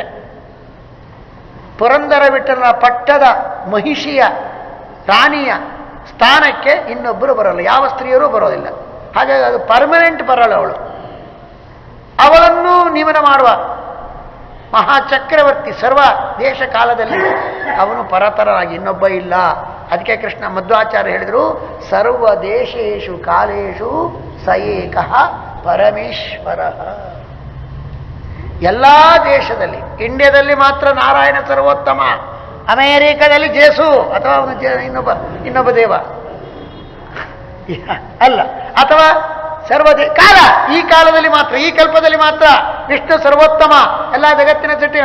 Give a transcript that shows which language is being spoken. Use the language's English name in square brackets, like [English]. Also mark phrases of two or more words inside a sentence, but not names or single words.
[Kannada] ಪುರಂದರ ವಿಠಲನ ಪಟ್ಟದ ಮಹಿಷಿಯ ರಾಣಿಯ ಸ್ಥಾನಕ್ಕೆ ಇನ್ನೊಬ್ಬರು ಬರೋಲ್ಲ, ಯಾವ ಸ್ತ್ರೀಯರೂ ಬರೋದಿಲ್ಲ. ಹಾಗಾಗಿ ಅದು ಪರ್ಮನೆಂಟ್ ಬರಲ್ಲ. ಅವಳನ್ನು ನಿಯಮನ ಮಾಡುವ ಮಹಾಚಕ್ರವರ್ತಿ ಸರ್ವ ದೇಶ ಕಾಲದಲ್ಲಿ ಅವನು ಪರತರನಾಗಿ ಇನ್ನೊಬ್ಬ ಇಲ್ಲ. ಅದಕ್ಕೆ ಕೃಷ್ಣ ಮಧ್ವಾಚಾರ್ಯ ಹೇಳಿದರು, [Sanskrit] ಸರ್ವ ದೇಶೇಶು ಕಾಲೇಶು ಸ ಏಕಃ ಪರಮೇಶ್ವರ. [Kannada] ಎಲ್ಲ ದೇಶದಲ್ಲಿ, ಇಂಡಿಯಾದಲ್ಲಿ ಮಾತ್ರ ನಾರಾಯಣ ಸರ್ವೋತ್ತಮ, ಅಮೇರಿಕಾದಲ್ಲಿ ಜೇಸು ಅಥವಾ ಇನ್ನೊಬ್ಬ ದೇವ ಅಲ್ಲ, ಅಥವಾ ಕಾಲ, ಈ ಕಾಲದಲ್ಲಿ ಮಾತ್ರ, ಈ ಕಲ್ಪದಲ್ಲಿ ಮಾತ್ರ ವಿಷ್ಣು ಸರ್ವೋತ್ತಮ, ಎಲ್ಲ ಜಗತ್ತಿನ ಸೃಷ್ಟಿ.